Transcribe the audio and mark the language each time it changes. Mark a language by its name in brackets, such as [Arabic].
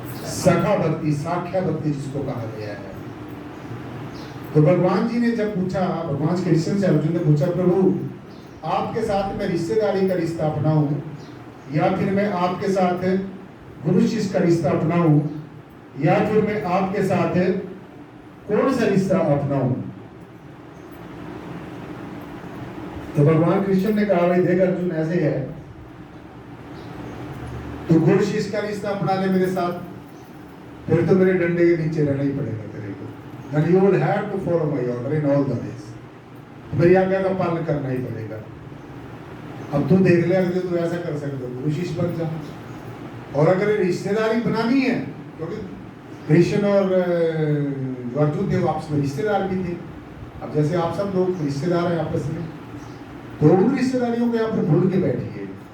[Hindi] सखा भक्ति, साख्या भक्ति जिसको कहा गया है। तो भगवान जी ने जब पूछा, भगवान कृष्ण से अर्जुन ने पूछा, प्रभु आपके साथ मैं रिश्तेदारी का रिश्ता अपनाऊं या फिर मैं आपके साथ गुरु शिष्य का रिश्ता अपनाऊं या फिर मैं आपके साथ कौन सा रिश्ता अपनाऊं? तो भगवान कृष्ण ने कहा भाई देख अर्जुन ऐसे है, तो गुरु शिष्य का रिश्ता अपना ले मेरे साथ, फिर तो मेरे डंडे के नीचे रहना ही पड़ेगा तेरे को। [English] Then you will have to follow my order in all the ways. [Hindi] मेरी आज्ञा का पालन करना ही पड़ेगा। अब तू देख ले, अगर तू ऐसा कर सकते हो गुरु शिष्य बन जा। और अगर रिश्तेदारी बनानी है, क्योंकि कृष्ण और अर्जुन थे वो आपस में रिश्तेदार भी थे। अब जैसे आप सब लोग रिश्तेदार हैं आपस में, तो उन रिश्तेदारियों को यहाँ पर भूल के बैठिए।